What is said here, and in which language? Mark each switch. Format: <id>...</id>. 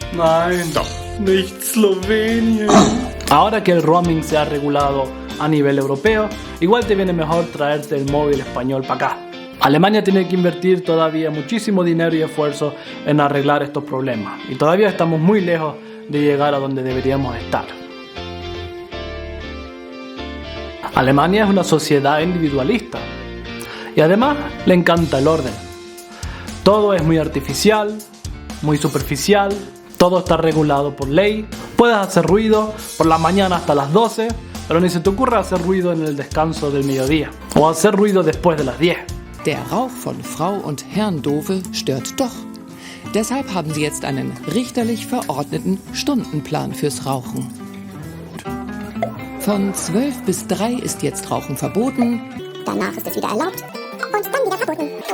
<de>Nein, doch nicht Slowenien.</de> <es>Ahora que el roaming se ha regulado a nivel europeo, igual te viene mejor traerte el móvil español para acá. Alemania tiene que invertir todavía muchísimo dinero y esfuerzo en arreglar estos problemas. Y todavía estamos muy lejos de llegar a donde deberíamos estar. Alemania es una sociedad individualista y además le encanta el orden. Todo es muy artificial, muy superficial, todo está regulado por ley. Puedes hacer ruido por la mañana hasta las 12, pero ni se te ocurra hacer ruido en el descanso del mediodía o hacer ruido después de las 10.</es> <de>Der Rauch von Frau und Herrn Dove stört doch. Deshalb haben sie jetzt einen richterlich verordneten Stundenplan fürs Rauchen. Von 12 bis 3 ist jetzt Rauchen verboten. Danach ist es wieder erlaubt und dann wieder verboten.</de>